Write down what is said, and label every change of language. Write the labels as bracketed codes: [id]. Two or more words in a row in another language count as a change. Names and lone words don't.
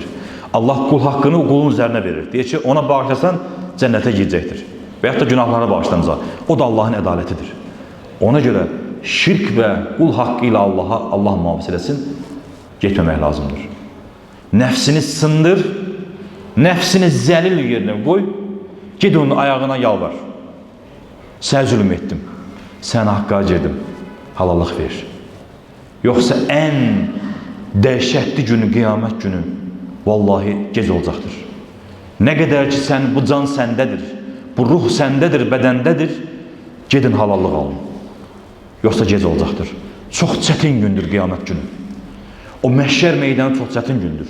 [tr] Allah kul hakkını kulun üzerine verir. [az] Deyir ki, [tr] ona bağışlasan cennete girecektir. Veyahut da günahlara bağışlanacaq. O da Allah'ın ədaletidir. Ona göre şirk ve kul hakkı ile Allah muhafaza etsin, getməmək lazımdır. Nefsini sındır, nefsini zəlil yerine koy, [az] ged onun ayağına yalvar. Sən zülüm etdim, sən haqqa girdim, halallıq ver. [tr] Yoksa en dehşetli günü, kıyamet günü vallahi [az] gec olacaqdır. [tr] Ne kadar ki sen, bu can sendedir, bu ruh sendedir, bedendedir, [az] gedin halallıq alın. Yoksa gec olacaqdır. Çok çətin gündür kıyamet günü. O məhşər meydanı çok çətin gündür.